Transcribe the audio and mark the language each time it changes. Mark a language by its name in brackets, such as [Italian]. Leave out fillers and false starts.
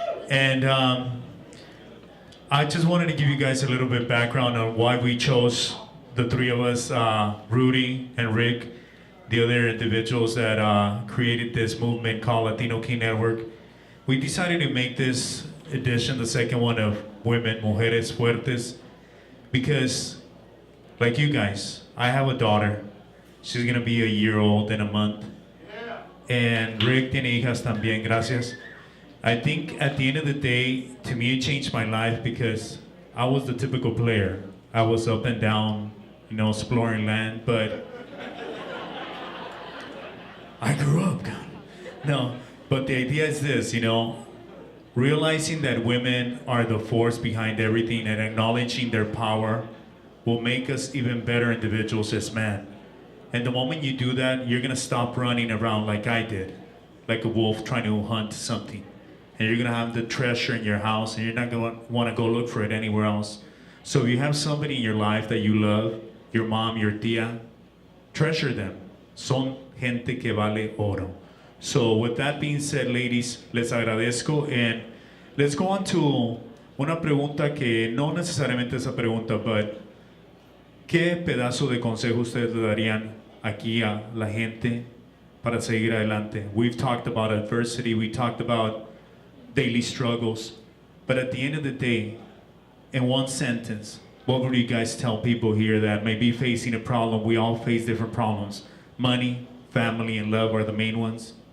[English] And I just wanted to give you guys a little bit of background on why we chose the three of us, Rudy and Rick, the other individuals that created this movement called Latino Key Network. We decided to make this edition, the second one, of Women, Mujeres Fuertes, because, like you guys, I have a daughter. She's gonna be a year old in a month. [Spanish] And Rick tiene hijas también, gracias. [English] I think at the end of the day, to me it changed my life because I was the typical player. I was up and down, exploring land, but I grew up, God. No, but the idea is this, realizing that women are the force behind everything and acknowledging their power will make us even better individuals as men. And the moment you do that, you're gonna stop running around like I did, like a wolf trying to hunt something. And you're gonna have the treasure in your house and you're not gonna wanna go look for it anywhere else. So if you have somebody in your life that you love, your mom, your tía, treasure them. [Spanish] Son gente que vale oro. [English] So with that being said, ladies, [Spanish] les agradezco. [English] And let's go on to [Spanish] una pregunta que no necesariamente esa pregunta, but ¿qué pedazo de consejo ustedes le darían aquí a la gente para seguir adelante? [English] We've talked about adversity, we talked about daily struggles, but at the end of the day, in one sentence, what would you guys tell people here that may be facing a problem? We all face different problems. Money, family, and love are the main ones.